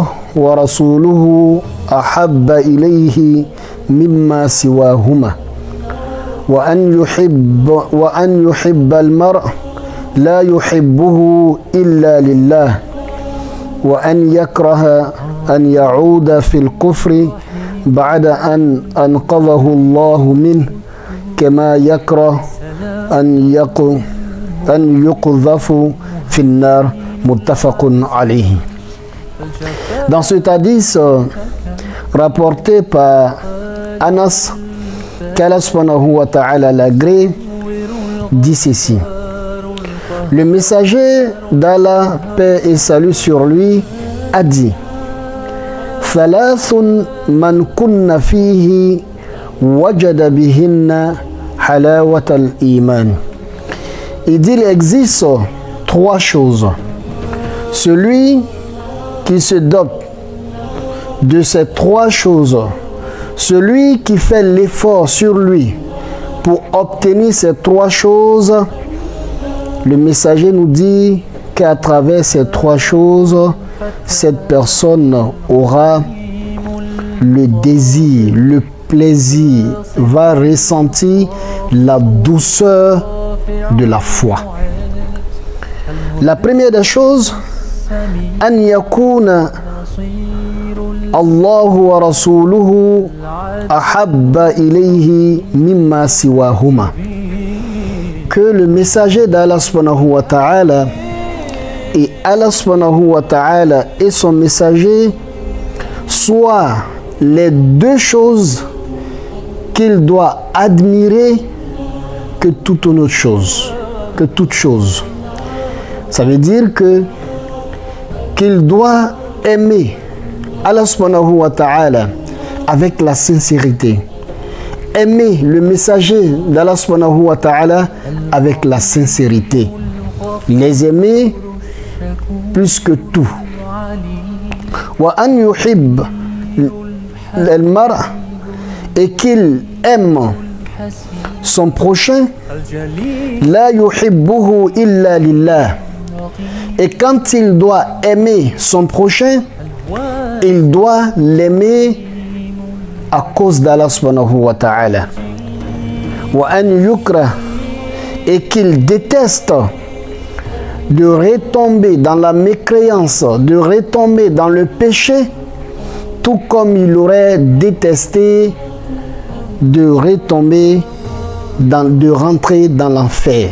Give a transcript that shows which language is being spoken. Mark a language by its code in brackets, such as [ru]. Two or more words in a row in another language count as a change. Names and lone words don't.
[ar] ورسوله أحب إليه مما سواهما وأن يحب المرء لا يحبه إلا لله وأن يكره أن يعود في الكفر بعد أن أنقذه الله منه كما يكره أن يقذف في النار متفق عليه. [fr] Dans cet hadith rapporté par Anas, qu'Allah [ar] سبحانه وتعالى [fr] l'agrée, dit ceci: le messager d'Allah, paix et salut sur lui, a dit: [ar] ثلاث من كن فيه وجد بهن حلاوة الإيمان. [fr] Il dit, il existe trois choses. Celui qui se dote de ces trois choses, celui qui fait l'effort sur lui pour obtenir ces trois choses, le messager nous dit qu'à travers ces trois choses, cette personne aura le désir, le plaisir, va ressentir la douceur de la foi. La première des choses, [ar] أن يكون الله ورسوله أحب إليه مما سواهما. [fr] Que le messager d'Allah [ar] سبحانه وتعالى [fr] et Allah [ar] سبحانه وتعالى [fr] et son messager soient les deux choses qu'il doit admirer que toute autre chose, que toute chose. Ça veut dire que qu'il doit aimer Allah [ar] سبحانه وتعالى [fr] avec la sincérité, aimer le messager d'Allah [ar] سبحانه وتعالى [fr] avec la sincérité, les aimer plus que tout. [ar] وأن يحب المرء', [fr] et qu'il aime son prochain, [ar] لا يحبه إلا لله. [fr] Et quand il doit aimer son prochain, il doit l'aimer à cause d'Allah [ar] سبحانه وتعالى. وأن يكره, [fr] et qu'il déteste de retomber dans la mécréance, de retomber dans le péché, tout comme il aurait détesté de retomber de rentrer dans l'enfer.